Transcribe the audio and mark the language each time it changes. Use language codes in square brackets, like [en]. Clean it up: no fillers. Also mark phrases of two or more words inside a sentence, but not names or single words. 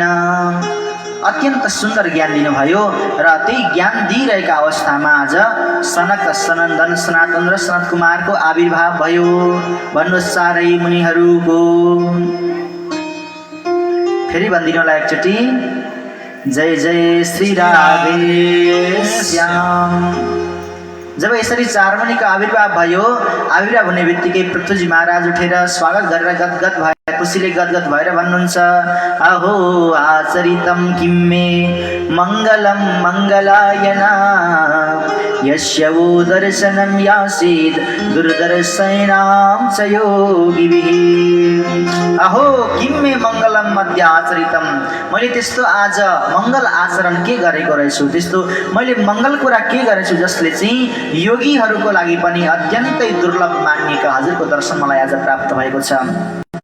[ne] अत्यन्त सुन्दर ज्ञान दिनुभयो र त्यही ज्ञान दिइरहेका अवस्थामा आज सनक, सनन्दन, सनातन र सनत कुमारको आविर्भाव भयो। भन्नुहोस् चारै मुनिहरूको। फेरि भनिदिनुहोला एकचोटि, जय जय श्री राधे श्याम। जब यसरी चारमुनिको आविर्भाव भयो, आविर्भाव हुने बित्तिकै पृथ्वीजी महाराज उठेर स्वागत गरेर गदगद भएर खुसीले गदगद भएर भन्नुहुन्छ, [sa] अहो आचरितं किं मे मङ्गलं मङ्गलायना यस्य वो दर्शनं यासीद् दुर्दर्शनां च योगिभिः। अहो किं मे मङ्गलं मध्य आचरितं, [ne] मैले त्यस्तो आज मङ्गल आचरण के गरेको रहेछु, त्यस्तो मैले मङ्गल कुरा के गरेछु जसले चाहिँ योगीहरूको लागि पनि अत्यन्तै दुर्लभ मानिएका हजुरको दर्शन मलाई आज प्राप्त भएको छ।